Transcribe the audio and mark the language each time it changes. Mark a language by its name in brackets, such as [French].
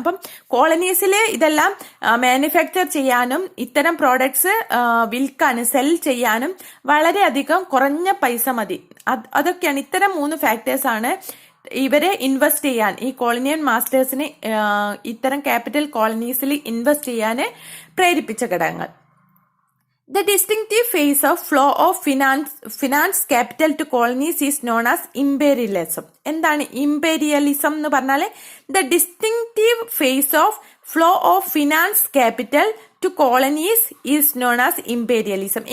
[Malayalam] അപ്പം കോളനീസിൽ ഇതെല്ലാം മാനുഫാക്ചർ ചെയ്യാനും ഇത്തരം പ്രോഡക്ട്സ് വിൽക്കാനും സെൽ ചെയ്യാനും വളരെയധികം കുറഞ്ഞ പൈസ മതി. അതൊക്കെയാണ് ഇത്തരം 3 ഫാക്ടേഴ്സ് ആണ് ഇവരെ ഇൻവെസ്റ്റ് ചെയ്യാൻ, ഈ കോളനിയൽ മാസ്റ്റേഴ്സിന് ഇത്തരം ക്യാപിറ്റൽ കോളനീസിൽ ഇൻവെസ്റ്റ് ചെയ്യാൻ പ്രേരിപ്പിച്ച ഘടകങ്ങൾ. [English] The distinctive phase of flow of finance capital to colonies is known as imperialism. [Malayalam] എന്താണ് imperialism എന്ന് പറഞ്ഞാൽ? [English] The distinctive phase of flow of finance capital to colonies is known as imperialism.